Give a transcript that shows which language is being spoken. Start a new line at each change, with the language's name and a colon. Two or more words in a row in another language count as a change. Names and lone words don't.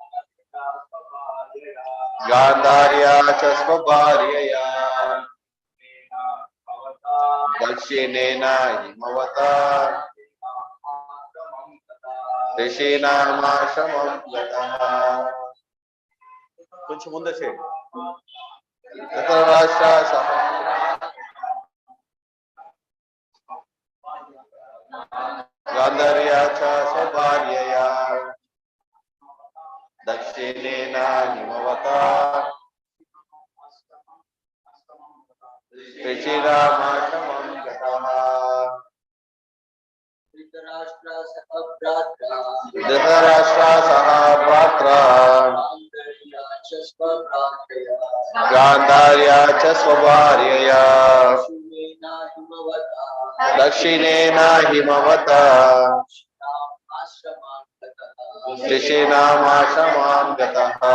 Sanskrit: Gandharya cha svabharyaya Dakshinena himavata Rishinam ashramam gataha.
Telugu: కొంచెం ముందే చేయండి.
Sanskrit: ధృతరాష్ట్ర సహా గాంధార్య చ స్వభార్యయా దక్షిణేన హిమవతా ऋषिरामाश्रमं गतः धृतराष्ट्र सह भ्रात्रा गान्धार्या च स्वभार्यया दक्षिणेन हिमवता ऋषीणामाश्रमां गतः.